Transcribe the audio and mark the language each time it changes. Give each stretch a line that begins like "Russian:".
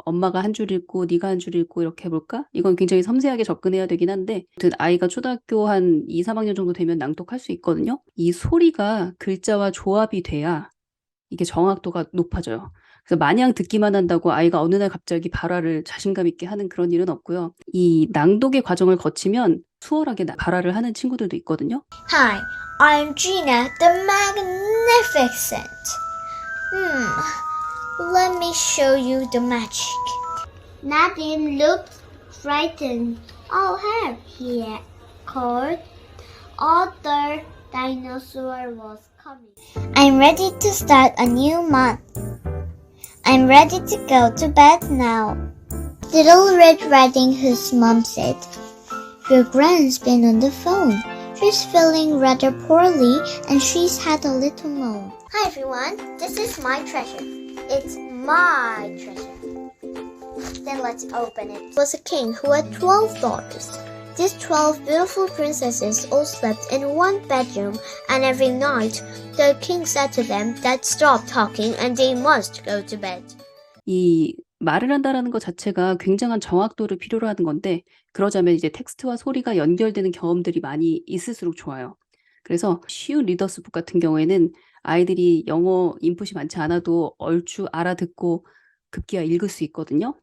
Korean: 엄마가 한 줄 읽고 네가 한 줄 읽고 이렇게 해볼까? 이건 굉장히 섬세하게 접근해야 되긴 한데 아이가 초등학교 한 2, 3학년 정도 되면 낭독할 수 있거든요. 이 소리가 글자와 조합이 돼야 이게 정확도가 높아져요. 그래서 마냥 듣기만 한다고 아이가 어느 날 갑자기 발화를 자신감 있게 하는 그런 일은 없고요. 이 낭독의 과정을 거치면 수월하게 발화를 하는 친구들도 있거든요.
English: Hi, I'm Gina the Magnificent. Let me show you the magic. Nadine looked frightened. Oh, help, he called. Other dinosaur was coming. I'm ready to start a new month. I'm ready to go to bed now. Little Red Riding Hood's mom said, Your Gran's been on the phone. She's feeling rather poorly and she's had a little moan. Hi everyone, this is my treasure. It's my treasure. Then let's open it. There was a king who had 12 daughters. These 12 beautiful princesses all slept in one bedroom, and every night the king said to them that stop talking and they must go to bed.
Korean: 이 말을 한다라는 것 자체가 굉장한 정확도를 필요로 하는 건데, 그러자면 이제 텍스트와 소리가 연결되는 경험들이 많이 있을수록 좋아요. 그래서 쉬운 리더스북 같은 경우에는 아이들이 영어 인풋이 많지 않아도 얼추 알아듣고 급기야 읽을 수 있거든요.